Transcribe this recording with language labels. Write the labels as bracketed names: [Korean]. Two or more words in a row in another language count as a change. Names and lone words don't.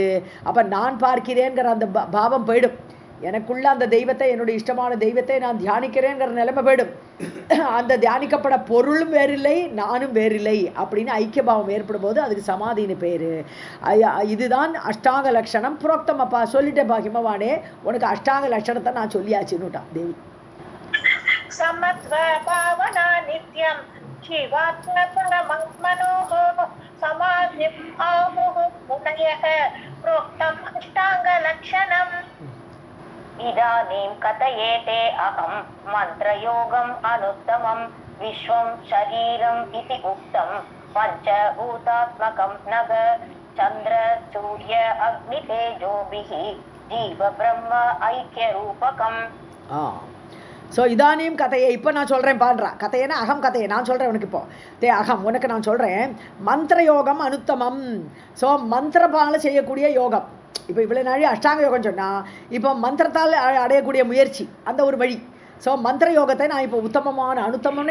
[Tamil] அப்போ நான் பார்க்கிறேங்கிற அந்த பாவம் போயிடும். எனக்குள்ள அந்த தெய்வத்தை, என்னுடைய இஷ்டமான தெய்வத்தை நான் தியானிக்கிறேங்கிற நிலைமை போயிடும். அந்த தியானிக்கப்பட பொருளும் வேறில்லை, நானும் வேறில்லை அப்படின்னு ஐக்கியபாவம் ஏற்படும் போது அதுக்கு சமாதின்னு பேர். இதுதான் அஷ்டாங்க லட்சணம். புரோக்தம். அப்பா சொல்லிட்டேன் பா ஹிமவானே, உனக்கு அஷ்டாங்க லட்சணத்தை நான் சொல்லியாச்சுன்னுட்டான் தேவி. [Sanskrit] समत्व भावना नित्यं जीवात्म परमात्मनोः समाधिम् आहुः मुनयः प्रोक्तम् अष्टाङ्गलक्षणम् इदानीं कथयेते अहं मन्त्रयोगम् अनुत्तमं विश्वं शरीरम् इति उक्तं पञ्चभूतात्मकं नग चन्द्र सूर्य अग्नितेजोभिः जीव ब्रह्म ऐक्यरूपकम् [Tamil] ஸோ இதானியும் கதையை இப்போ நான் சொல்கிறேன் பாடுறா கதையேன்னா அகம் கதையை நான் சொல்கிறேன் உனக்கு இப்போ அகம் உனக்கு நான் சொல்கிறேன் [Sanskrit] मन्त्र योगम् अनुत्तमम् [Tamil] ஸோ மந்திரபால செய்யக்கூடிய யோகம் இப்போ இவ்வளோ நாளி அஷ்டாங்க யோகம் சொன்னால் இப்போ மந்திரத்தால் அடையக்கூடிய முயற்சி அந்த ஒரு வழி ஸோ மந்திர யோகத்தை நான் இப்போ உத்தமமான அனுத்தமம்னு